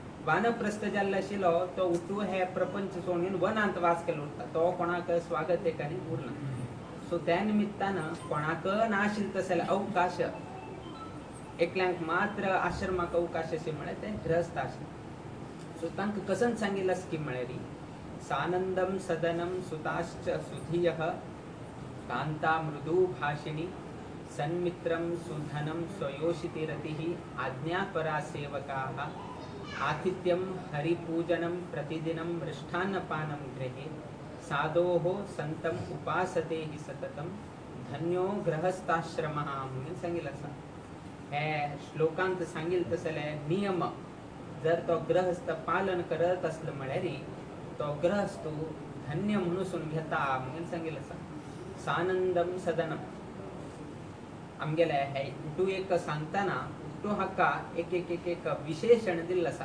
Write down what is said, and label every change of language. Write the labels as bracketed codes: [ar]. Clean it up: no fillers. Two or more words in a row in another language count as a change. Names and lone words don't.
[kok] वानप्रस्थ जाल्लो आशिल्लो तो उठू हे प्रपंच सोडून वनांत वास केलो उरता, तो कोणाक स्वागत एकानी उरना. सो त्या निमित्तानं कोणाक नाशिल तसले अवकाश एकल्यांक मात्र आश्रमाक अवकाश अशें म्हळ्यार ते ग्रहस्थ आश्रम. सो तांकां कसन सांगिल्ला स्कीम म्हळ्यार [sa] सानंदम सदनम सुताश्च सुधियः कांता मृदु भाषिणी सन्मित्रम सुधनम स्वयोषिति रतिः आज्ञापरा सेवकाः आतिथ्यम हरिपूजनम प्रतिदिनं मृष्टान्नपानं गृहे साधोः संतम उपासते हि सततम धन्यो गृहस्थाश्रमः [kok] म्हणून सांगिल्लें आसा. हे श्लोकांत सांगिल्लें तसले नियम जर तो ग्रहस्थ पालन करत असलो म्हळ्यार तो ग्रहस्थ धन्य म्हणून घेता म्हणून सांगिल्लें आसा. [sa] सानंदम सदनम [kok] आमगेले हे उठू एक सांगताना उठू हाका एक एक एक एक विशेषण दिल्लें आसा.